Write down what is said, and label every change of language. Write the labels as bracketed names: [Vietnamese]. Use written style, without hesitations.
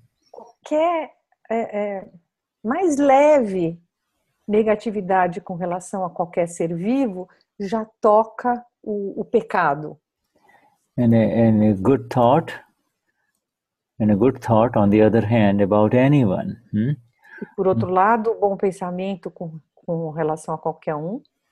[Portuguese] Qualquer mais leve negatividade com relação a qualquer ser vivo já toca o pecado. [English] And a good thought, on the other hand, about anyone. [Portuguese] E por outro lado, o bom pensamento com relação a qualquer um